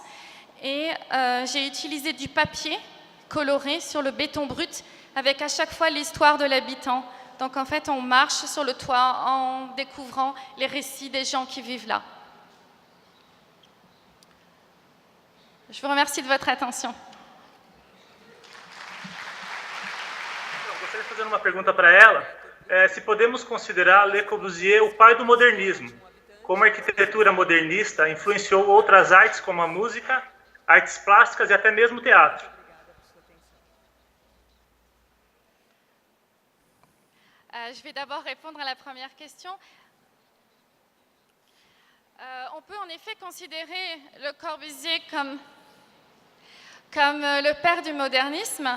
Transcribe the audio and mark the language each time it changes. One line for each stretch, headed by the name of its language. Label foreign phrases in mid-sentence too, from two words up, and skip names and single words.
French: Et j'ai utilisé du papier coloré sur le béton brut, avec à chaque fois l'histoire de l'habitant. Donc en fait, on marche sur le toit en découvrant les récits des gens qui vivent là. Je vous remercie de votre attention.
Portuguese: Eu gostaria de fazer uma pergunta para ela. Se podemos considerar Le Corbusier o pai do modernismo, como a arquitetura modernista influenciou outras artes como a música, artes plásticas e até mesmo o teatro.
French: Je vais d'abord répondre à la première question. On peut en effet considérer Le Corbusier comme le père du modernisme.